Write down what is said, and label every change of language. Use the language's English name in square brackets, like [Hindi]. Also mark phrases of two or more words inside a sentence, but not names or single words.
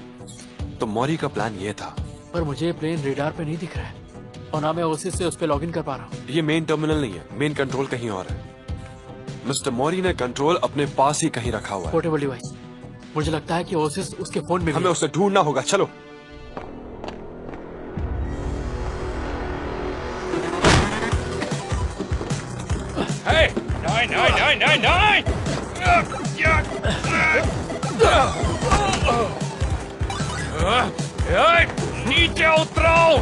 [Hindi] तो मौरी का प्लान ये था। पर मुझे ये प्लेन रेडार पे नहीं दिख रहा है और ना मैं ओएसिस से उस पे लॉगिन कर पा रहा हूँ। ये [English] main terminal [Hindi] नहीं है, [English] main control [Hindi] कहीं और है। मिस्टर मौरी ने कंट्रोल अपने पास ही कहीं रखा हुआ है। [English] portable device. [Hindi] मुझे लगता है कि ओसिस उसके फोन में भी हमें उसे ढूंढना होगा, चलो। [English] Hey! [German] Nein, nein, nein, nein, nein! [Hindi] नीचे उतरो!